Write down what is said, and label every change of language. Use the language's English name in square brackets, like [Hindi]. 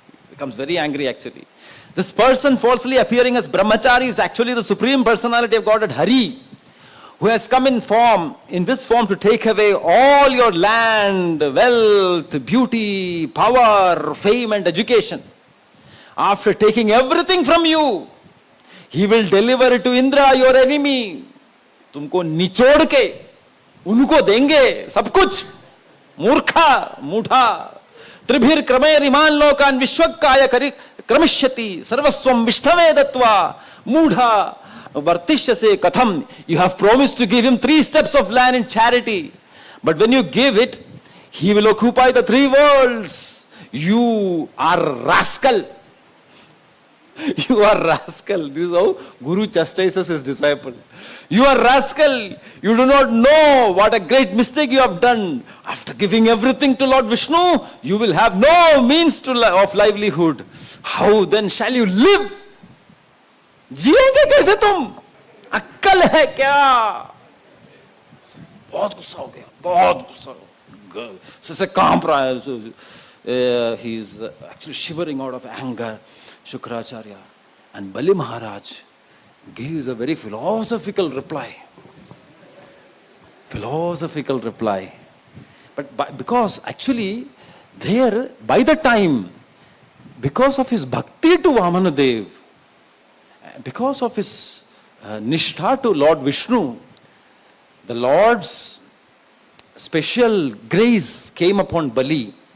[English] Becomes very angry actually. This person falsely appearing as Brahmachari is actually the Supreme Personality of Godhead, Hari, who has come in this form to take away all your land, wealth, beauty, power, fame and education. After taking everything from you, he will deliver it to Indra, your enemy. [Hindi] तुमको निचोड़ के उनको देंगे सब कुछ. [Sanskrit] मूर्खा, मूढ़ा. त्रिभिर क्रमे Riemann लोकान विश्वकाय क्रमिष्यति सर्वस्वम विष्णवे दत्वा मूढ़ा vartishyase katham. [English] You have promised to give him 3 steps of land in charity, but when you give it, he will occupy the 3 worlds. You are rascal. You are rascal. This is how Guru chastises his disciple. You are rascal. You do not know what a great mistake you have done. After giving everything to Lord Vishnu, you will have no means of livelihood. How then shall you live? [Hindi] जिएंगे कैसे तुम? अक्कल है क्या? बहुत गुस्सा हो गया, बहुत गुस्सा हो. [English] such a compromise. He's actually shivering out of anger, Shukracharya. And Bali Maharaj gives a very philosophical reply. Philosophical reply. But because actually, there, by the time, because of his bhakti to Vamanadev, because of his nishtha to Lord Vishnu, the Lord's special grace came upon Bali.